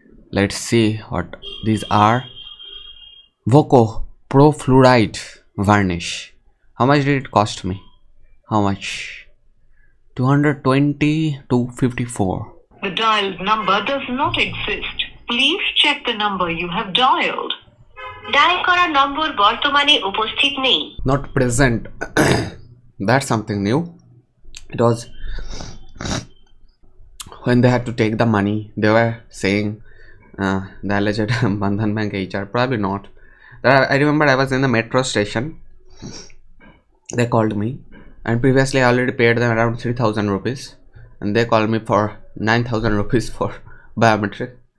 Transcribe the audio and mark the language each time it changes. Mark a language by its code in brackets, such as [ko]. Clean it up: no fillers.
[en] Let's see what these are. Voco Pro Fluoride Varnish. How much did it cost me? How much? 220 to 54. The dialed number does not exist. Please check the number you have dialed. [bn] Dial করা নম্বর বর্তমানে উপস্থিত নেই. [en] Not present. That's something new. It was when they had to take the money, they were saying the alleged Bandhan Bank HR. Probably not. I remember I was in the metro station. They called me, and previously I already paid them around 3,000 rupees, and they called me for 9,000 rupees for biometric.